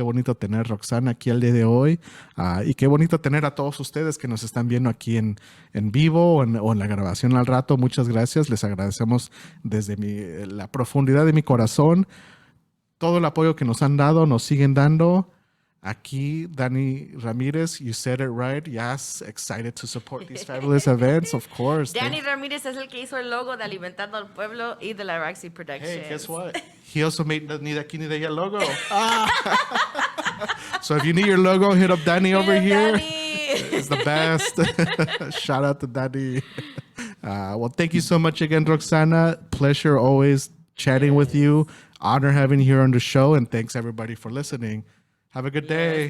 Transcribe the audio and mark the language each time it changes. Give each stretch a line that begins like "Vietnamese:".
Spanish: Qué bonito tener a Roxana aquí el día de hoy. Y qué bonito tener a todos ustedes que nos están viendo aquí en vivo o en la grabación al rato. Muchas gracias. Les agradecemos desde la profundidad de mi corazón todo el apoyo que nos han dado, nos siguen dando.
English: Aquí, Dani Ramirez, you said it right. Yes, excited to support these fabulous events, of course.
Spanish: Dani Ramírez es el que hizo el logo de Alimentando al Pueblo y de la Roxy Productions.
English: Hey, guess what? He also made the Ni de Aquí Ni de Allá logo. So if you need your logo, hit up Dani over here. Dani. It's the best. Shout out to Dani. Well, thank you so much again, Roxana. Pleasure always chatting with you. Honor having you here on the show. And thanks everybody for listening. Have a good day.